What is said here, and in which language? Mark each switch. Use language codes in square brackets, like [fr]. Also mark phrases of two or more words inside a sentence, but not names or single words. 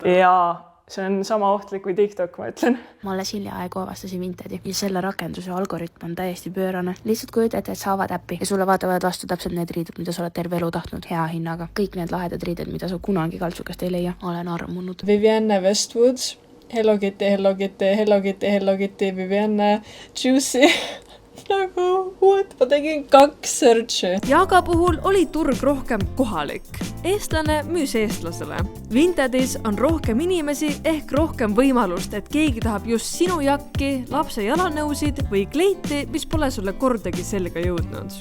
[et] Jaa, see on sama ohtlik kui TikTok, ma ütlen. Ma alles hiljaaegu avastasin Vintedi ja selle rakenduse algoritm on täiesti pöörane. Lihtsalt kujutate, et sa avad äppi ja sulle vaatavad vastu täpselt need riided, mida sa oled terve elu tahtnud hea hinnaga. Kõik need lahedad riided, mida sa kunagi kaltsukast ei leia. Olen armunud. Vivienne Westwood, Hello Kitty, Hello Kitty, Hello Kitty, Hello Kitty, Vivienne Juicy. Nagu, what? Ma tegin 2 search'i. Jaga puhul oli turg rohkem kohalik. eestlane müüs eestlasele. Vintedis on rohkem inimesi ehk rohkem võimalust, et keegi tahab just sinu jakki, lapse jalanõusid või kleiti, mis pole sulle kordagi selga jõudnud.